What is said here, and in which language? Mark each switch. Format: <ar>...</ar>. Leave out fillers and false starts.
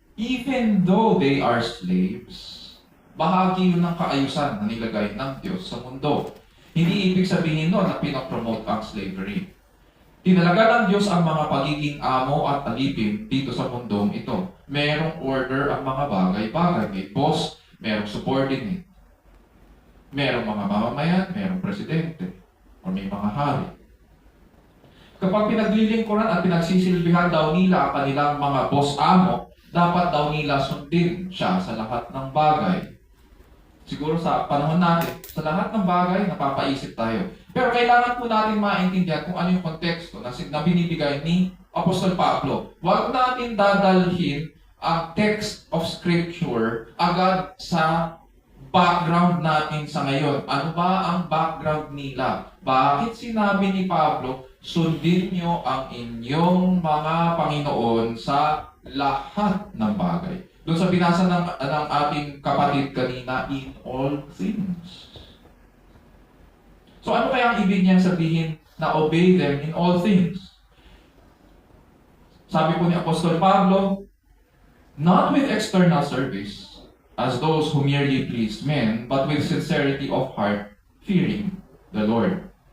<en>Even though they are slaves,</en> <tl>bahagi yun ng kaayusan na nilagay ng Diyos sa mundo. Hindi ibig sabihin nun na pinapromote ang slavery. Tinalaga ng Diyos ang mga pagiging amo at alipin dito sa mundong ito. Merong order ang mga bagay-bagay. May boss, merong subordinate. Merong mga mamamayan, merong presidente, o may mga hari. Kapag pinaglilingkuran at pinagsisilbihan daw nila ang kanilang mga boss-amo, dapat daw nila sundin siya sa lahat ng bagay. Siguro sa panahon natin, sa lahat ng bagay, napapaisip tayo. Pero kailangan po natin maintindihan kung ano yung konteksto na binibigay ni Apostol Pablo. Huwag natin dadalhin ang</tl> <en>text of Scripture</en> <tl>agad sa background natin sa ngayon. Ano ba ang background nila? Bakit sinabi ni Pablo, sundin niyo ang inyong mga Panginoon sa lahat ng bagay? Doon sa binasa ng ating kapatid kanina,</tl> <en>in all things.</en> <tl>So ano kaya ang ibig niyang sabihin</tl> <en>na obey them in all things.</en> <tl>Sabi po ni</tl> <en>Apostol Pablo, not with external service, as those who merely please men, but with sincerity of heart, fearing the Lord.</en>